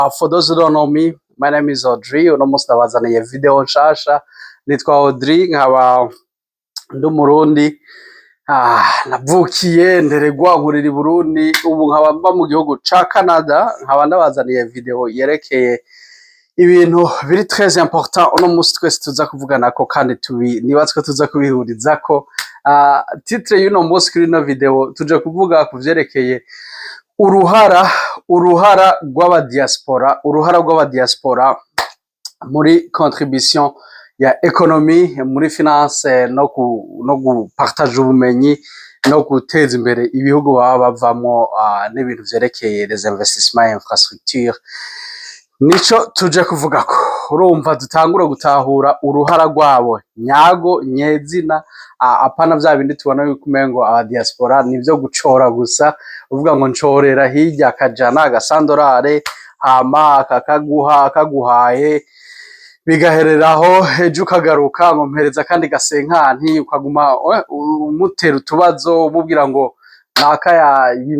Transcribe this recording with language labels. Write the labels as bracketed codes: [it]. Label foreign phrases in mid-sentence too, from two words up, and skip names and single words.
[en] For those who don't know me, my name is Audrey. [rn] Uno munsi ndabazaniye video nshasha. Nitwa Audrey, nkaba ndi Umurundi. Navukiye nderegwa nkurira i Burundi, ubu nkaba mba mu gihugu ca Canada. Nkaba ndabazaniye video yerekeye ibintu biri [fr] très important [rn] uno munsi twese tuza kuvuganako kandi nibatswe tuza kubihurizako. Titre y'uno munsi kuri ino video tuje kuvuga ku vyerekeye uruhara rw'abadiaspora muri contribution ya economy, muri finance, no gupartage ubumenyi no guteza imbere ibihugu baba bavamo, n'ibintu vyerekeye [fr] les investissements [rn] infrastructure. Nico tuje kuvugako. Urumva dutangura gutahura uruhara rwabo nyago nyezina, apana vya bindi tubona yuko umengo abadiaspora nivyo gucora gusa, uvuga ngo ncorera hirya akajana agasandorare hama akaguhaye bigahereraho, ejo ukagaruka ngo mpereza kandi gasenkanti, ukaguma umutera utubazo umubwira ngo nakaya